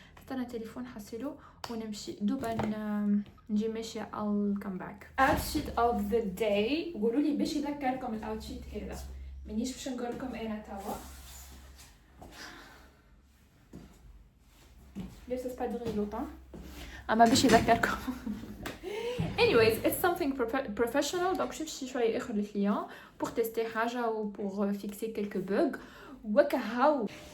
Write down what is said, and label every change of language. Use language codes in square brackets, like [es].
[ar] استنى التليفون حسيلو ونمشي دوبا نجي ماشيه. [en] I'll come back. outfit of the day. [ar] قولوا لي باش يذكركم الاوتفيت هذا، مانيش باش نقول لكم انا توا لابسه سبادري لوطان اما باش يذكركم. [en] anyways it's something professional. [ar] donc باش نمشي شويه اخر للكليون [fr] pour tester [ar] حاجه و [fr] pour fixer quelques bugs [ar] وكهو.